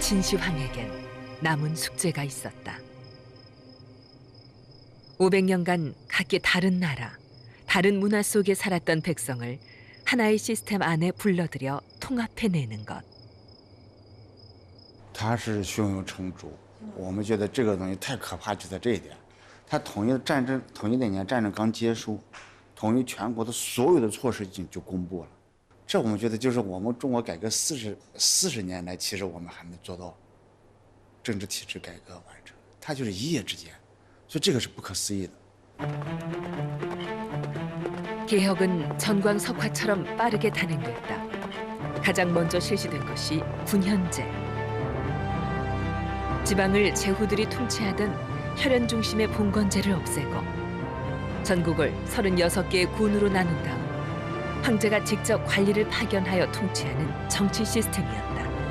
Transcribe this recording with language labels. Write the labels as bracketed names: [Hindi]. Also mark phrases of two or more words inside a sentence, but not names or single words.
[Korean] 진시황에겐 남은 숙제가 있었다. 500년간 각기 다른 나라, 다른 문화 속에 살았던 백성을 하나의 시스템 안에 불러들여 통합해내는 것. [Chinese] 它是胸有成竹，我们觉得这个东西太可怕，就在这一点。它统一战争，统一那年战争刚结束，统一全国的所有的措施就公布了。这我们觉得就是我们中国改革40年来，其实我们还没做到政治体制改革完成，它就是一夜之间，所以这个是不可思议的。 [Korean] 개혁은 전광석화처럼 빠르게 단행됐다. 가장 먼저 실시된 것이 군현제. 지방을 제후들이 통치하던 혈연 중심의 봉건제를 없애고 전국을 36개의 군으로 나눈 다음 황제가 직접 관리를 파견하여 통치하는 정치 시스템이었다.